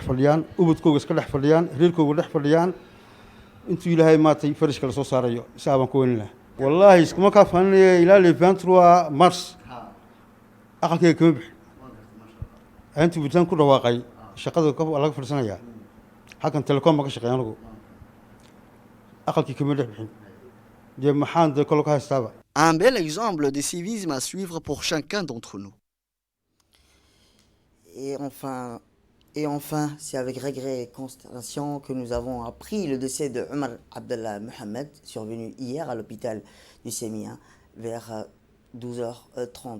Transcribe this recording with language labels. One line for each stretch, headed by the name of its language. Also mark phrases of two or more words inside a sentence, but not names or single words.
Somali: fadhiyaan ubadkooga iska dhex fadhiyaan reerkooga dhex fadhiyaan intuu ilaahay maatay farishka la soo saarayo isaa baan ku weynin lahaa wallaahi iskuma kaa faaninaya ilaa
French: le 23 mars
Somali: aqalkayga kama bixin intuu bitaan ku dhawaaqay shaqada laga fadhiisanayaa halkan telekom baan ka shaqeeya anigu aqalkii kama dhex bixin dee maxaan dee kolo ka haystaaba.
French: Un bel exemple de civisme à suivre pour chacun d'entre nous. Et enfin, Et enfin, c'est avec regret et consternation que nous avons appris le décès de Omar Abdallah Mohamed, survenu hier à l'hôpital du Sémia vers 12h30.